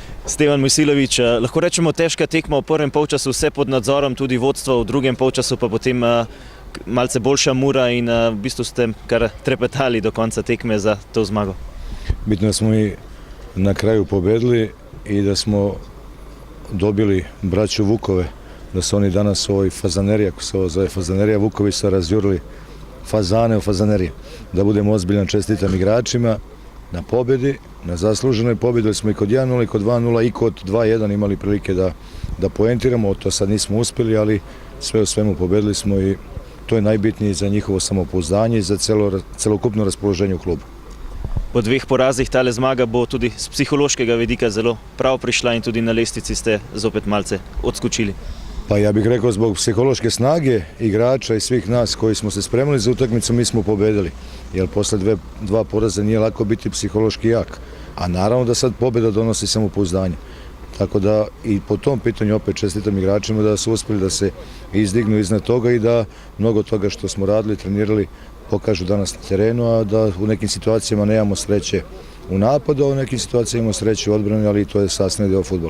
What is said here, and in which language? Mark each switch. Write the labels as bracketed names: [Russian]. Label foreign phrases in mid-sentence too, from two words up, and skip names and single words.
[Slovenian] Stevan Mojsilović, lahko rečemo težka tekma v prvem polčasu, vse pod nadzorom, tudi vodstvo, v drugem polčasu pa potem malce boljša Mura in v bistvu ste kar trepetali do konca tekme za to zmago. [Serbian] Bitno da smo mi na kraju pobedili i da smo dobili braću Vukove, da su oni danas u ovoj fazaneriji, ako se ovo zove fazanerija, Vukovi su razjurili fazane u fazaneriji. Da budemo ozbiljan, čestitam igračima na pobjedi, na zasluženoj pobjedi, smo i kod 1-0 i kod 2-0 i kod 2-1 imali prilike da poentiramo, to sad nismo uspjeli, ali sve u svemu pobjedili smo i to je najbitnije za njihovo samopouzdanje i za celokupno raspoloženje u klubu. [Slovenian] Po dveh porazih tale zmaga bo tudi z psihološkega vidika zelo prav prišla in tudi na lestvici ste zopet malce odskočili. [Serbian] Pa ja bih rekao zbog psihološke snage igrača i svih nas koji smo se spremili za utakmicu mi smo pobedili. Jer posle dva poraza nije lako biti psihološki jak. A naravno da sad pobjeda donosi samopouzdanje. Tako da i po tom pitanju opet čestitam igračima da su uspjeli da se izdignu iznad toga i da mnogo toga što smo radili, trenirali pokažu danas na terenu, a da u nekim situacijama nemamo sreće u napadu, a u nekim situacijama imamo sreće u odbrani, ali to je sastavni deo fudbala.